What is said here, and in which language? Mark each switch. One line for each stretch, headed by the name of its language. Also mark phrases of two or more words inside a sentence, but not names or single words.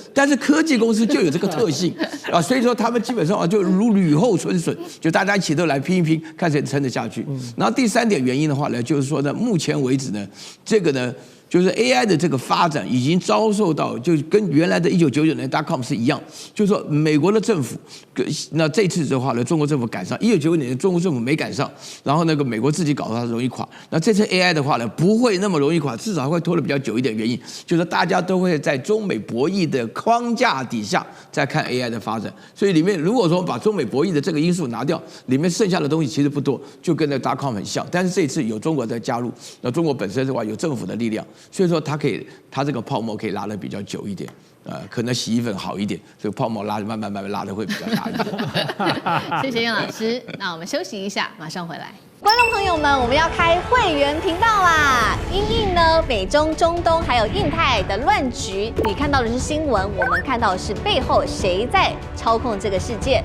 Chinese: 但是科技公司就有這個特性啊，所以說他們基本上啊，就如雨後春筍，就大家一起都來拼一拼，看誰撐得下去。然後第3點原因的話呢，就是說呢，目前為止呢，這個呢， 就是 AI 的這個發展已經遭受到，就跟原來的1999年 .com 是一樣，就是說美國的政府，那這次的話呢，中國政府趕上，1995年中國政府沒趕上，然後那個美國自己搞到它容易垮。那這次 AI 的話呢，不會那麼容易垮，至少會拖得比較久一點。原因就是大家都會在中美博弈的框架底下再看 AI 的發展，所以裡面如果說把中美博弈的這個因素拿掉，裡面剩下的東西其實不多，就跟那 .com 很像。但是這次有中國在加入，那中國本身的話有政府的力量。所以說它這個泡沫可以拉得比較久一點，可能洗衣粉好一點，這個泡沫慢慢拉得會比較大一點。謝謝袁老師，那我們休息一下，馬上回來。觀眾朋友們，我們要開會員頻道啦！因應呢美中、中東還有印太的亂局，你看到的是新聞，我們看到的是背後誰在操控這個世界。